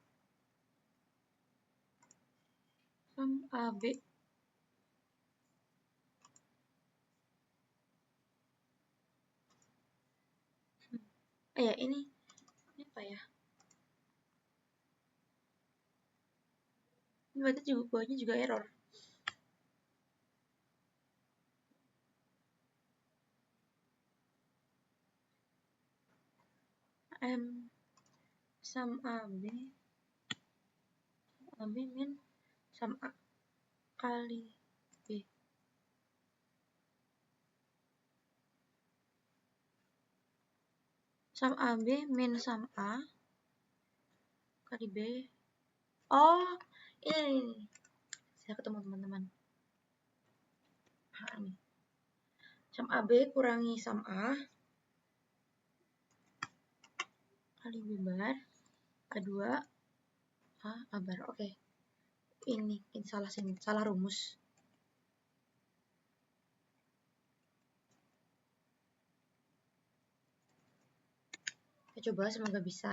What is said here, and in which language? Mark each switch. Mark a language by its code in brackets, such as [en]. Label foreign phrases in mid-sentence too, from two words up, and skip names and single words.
[id] Sum AB. Ya, ini apa ya? Ini berarti juga bawahnya juga error. M sum AB min sum A kali B. Sum AB min sum A kali B. Oh, ini. Saya ketemu teman-teman. Nah, ini. Sum AB kurangi sum A kali B bar A2 A bar. Oke. Ini salah sini, salah rumus. Kita coba, semoga bisa.